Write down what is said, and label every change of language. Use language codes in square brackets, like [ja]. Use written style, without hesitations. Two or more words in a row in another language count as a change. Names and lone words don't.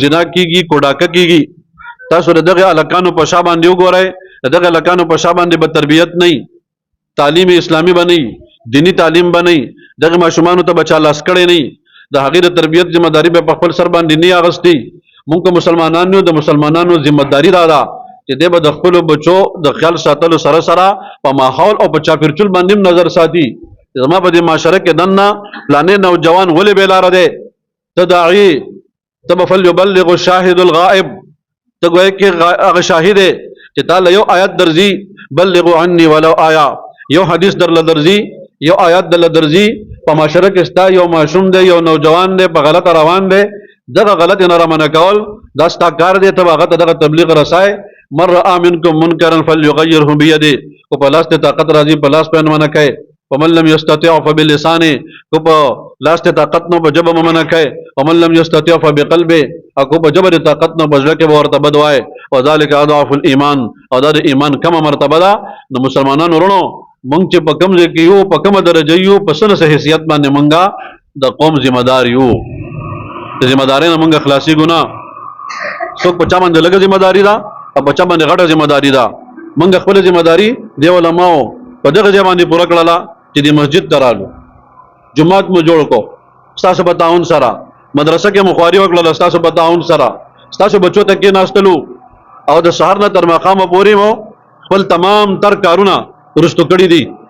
[ps] زنا کېږي کو ډاکه کېږي تاسو د دغه هلکانو په شا باندې وګورئ د دغه هلکانو په شا باندې به تربیت نه تعلیم اسلامي به نه دینی تعلیم به نه دغه ماشومانو ته به چا لاس کړی نه د هغې د تربیت ذمه داري به په خپل سر باندې نه اخیستي مونږ که مسلمانان یو د مسلمانانو ذمه داري دا ده چې دی به د خپلو بچو د خیال ساتلو سره سره په ماحول او په چاپیرچول باندې هم نظر ساتي زما په دې معاشره کې دننه فلانې نوجوان ولې بېلاره دی ته داعي ته به [ar] فلیبلغ الشاهد الغائب [ps] ته ګویا کې هغه شاهد دی چې تا له یو آیت درځي [ar] بلغوا عني ولو [ps] آیا یو حدیث درله درځي یو آیت درله درځي په معاشره کې ستا یو ماشوم دی یو نوجوان دی په غلطه روان دی دغه غلط نه رامنع کول دا ستا کار دی ته به هغه ته دغه تبلیغ رسای [ar] من رأى منکم منکرا فلیغیره بیده [ps] کو په لاس ته طاقت راځي په لاس باندې منع کوي [ar] ومن لم يستطع فبلسانه [ps] کو په لاس ته طاقت نو په جبه منع کوي [ar] ومن لم يستطع فبقلبه [ps] کو په جبه طاقت نو بزړه کې ورته بدوای [ar] وذلك اضعف الايمان [ps] او دا د ایمان کمه مرتبه ده نو مسلمانانو ورونو مونږ چې په کوم ځای کې یو په کومه درجه یو په څه حیثیت باندې مونږه د قوم ذمہ دار یو د ذمہ دارۍ نه مونږ خلاصي ګناه څوک په چا باندې لږه ذمہ داري ده او په چا باندې غټه ذمہ داري ده مونږ خپل ذمہ داري دی علماو په دغه ځای باندې پوره کړله چې د مسجد ته رالو جومات مو جوړ کو ستاسو په تعاون سره مدرسه کې مو خواري وکړله ستاسو په تعاون سره ستاسو بچو ته کېناستلو او د سهار نه تر ماښامه پورې مو خپل تمام تر کارونه ورستو کړي دي